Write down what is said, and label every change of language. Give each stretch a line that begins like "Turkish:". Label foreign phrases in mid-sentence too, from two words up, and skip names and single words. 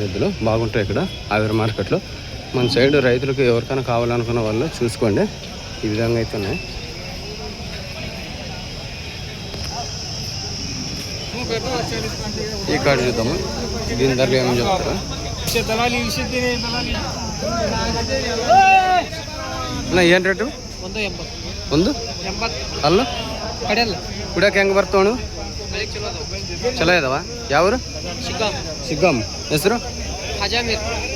Telugu: ఎద్దులు బాగుంటాయి ఇక్కడ హావేరి మార్కెట్లో. మన సైడ్ రైతులకు ఎవరికైనా కావాలనుకున్న వాళ్ళు చూసుకోండి. ఈ విధంగా అయితే ఉన్నాయి. ఈ కార్డు చూద్దాము. దీని ధరలు ఏమని చెప్తారా?
Kannada: ಏನು ರೇಟು? 180 ಅಲ್ಲ? ಕುಡಿಯೋಕೆ ಹೆಂಗೆ ಬರ್ತಾವಣು? ಚಲೋ ಇದಾವ. ಯಾವರು? ಸಿಗ್ಗಾಮ್. ಹೆಸರು? ಹಾಂ.